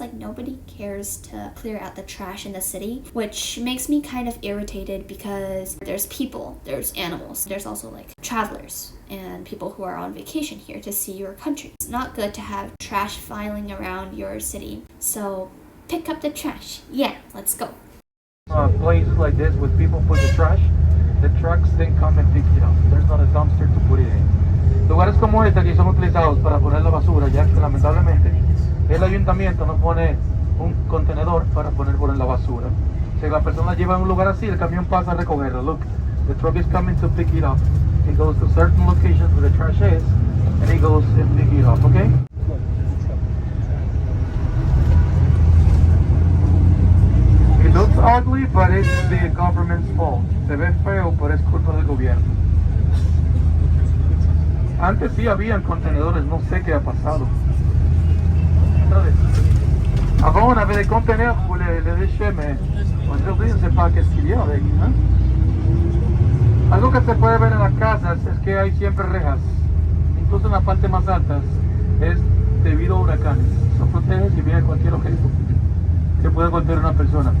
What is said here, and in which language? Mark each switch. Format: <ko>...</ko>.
<en>Like nobody cares to clear out the trash in the city, which makes me kind of irritated because there's people, there's animals, there's also like travelers and people who are on vacation here to see your country. It's not good to have trash filing around your city. So pick up the trash. Yeah, let's go. Places like this with people put the trash, the trucks then come and pick it up. There's not a dumpster to put it in.</en> <es>Lugares como este aquí son utilizados para poner la basura, ya que lamentablemente el ayuntamiento no pone un contenedor para poner la basura. Si la persona lleva a un lugar así, el camión pasa a recogerlo.</es> <en>Look, the truck is coming to pick it up. It goes to certain locations where the trash is, and it goes and pick it up, okay? It looks ugly, but it's the government's fault.</en> <es>Se ve feo, pero es culpa del gobierno. Antes sí habían contenedores, no sé qué ha pasado.</es> <fr>Avant on avait des conteneurs pour les déchets, mais aujourd'hui on ne sait pas qu'est-ce qu'il y a avec. ¿Eh?</fr> <es>Algo que se puede ver en las casas es que hay siempre rejas, incluso en las partes más altas, es debido a huracanes. Eso protege si viene cualquier objeto que pueda golpear a una persona.</es>